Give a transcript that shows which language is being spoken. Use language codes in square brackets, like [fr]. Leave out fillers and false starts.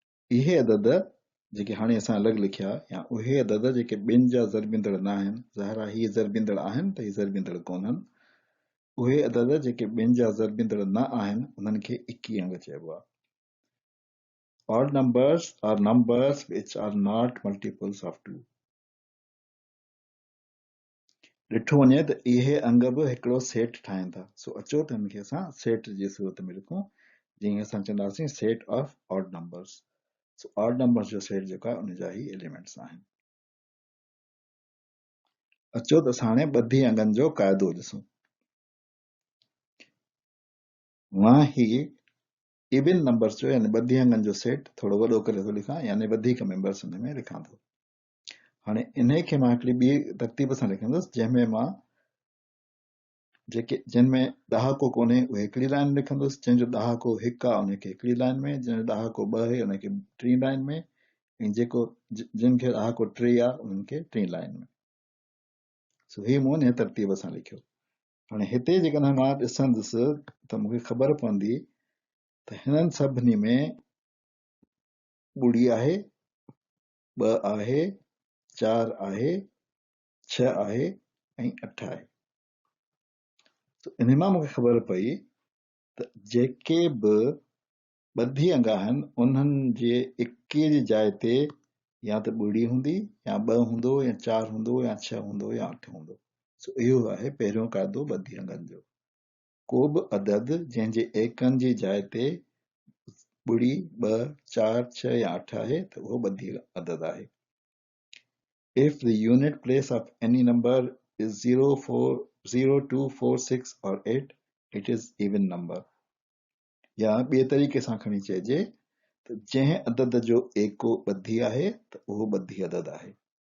[sd] इहे अदद जेके हाणे असां अलॻि लिखिया या उहे अदद जेके ॿिनि जा ज़रबींदड़ न आहिनि, ज़ाहिर आहे हीअ ज़रबींदड़ आहिनि त हीअ ज़रबींदड़ कोन्हनि। उहे अदद जेके ॿिनि जा ज़रबींदड़ न आहिनि उन्हनि खे इकी अंग चइबो आहे। [en] Odd numbers are numbers which are not multiples of 2. [sd] ॾिठो वञे त इहे अंग बि हिकिड़ो सेट ठाहिनि था। सो अचो त हिनखे असां सेट जी सूरत में लिखूं जीअं असां चवंदासीं [en] Set of odd numbers. [sd] So odd numbers जो सेट जेको आहे उन जा ही एलिमेंट्स आहिनि। अचो त असां हाणे ॿधी अंगनि जो क़ाइदो ॾिसूं। मां ही इवन नंबर्स जो यानी ॿधी अंगनि जो सेट थोरो वॾो करे थो लिखां यानी वधीक मेंबर्स हुन में लिखां थो। हाणे इन खे मां हिकिड़ी ॿी तरतीब सां लिखंदुसि जंहिंमें मां जेके जिन में ॾहाको कोन्हे उहे हिकिड़ी लाइन लिखंदुसि, जंहिंजो ॾहाको हिकु आहे उनखे हिकिड़ी लाइन में, जंहिंजो ॾहाको ॿ आहे उनखे टी लाइन में, ऐं जेको जिन खे ॾहाको टे आहे उन्हनि खे टी लाइन में। सो ही मूं इन तरतीब सां लिखियो। हाणे हिते जेकॾहिं मां ॾिसंदुसि त मूंखे ख़बर पवंदी त हिननि सभिनी में ॿुड़ी आहे, ॿ आहे, 4 आहे, 6 आहे ऐं 8 आहे। इन मां मूंखे ख़बर पई त जेके बि ॿधी अंग आहिनि उन्हनि जे इके जी जाइ ते या त ॿुड़ी हूंदी या 2 हूंदो या 4 हूंदो या 6 हूंदो या 8 हूंदो। सो इहो आहे पहिरियों क़ाइदो ॿधी अंगनि जो। को बि अदद जंहिंजे एकनि जी जाइ ते ॿुड़ी, 2, 4, 6 या 8 आहे त उहो ॿधी अदद आहे। [en] If the unit place of any number is 0, 4, 0, 2, 4, 6 or 8, it is even number. [sd] या ॿिए तरीक़े सां खणी चइजे त जंहिं अदद जो एको ॿधी आहे त उहो ॿधी अदद आहे।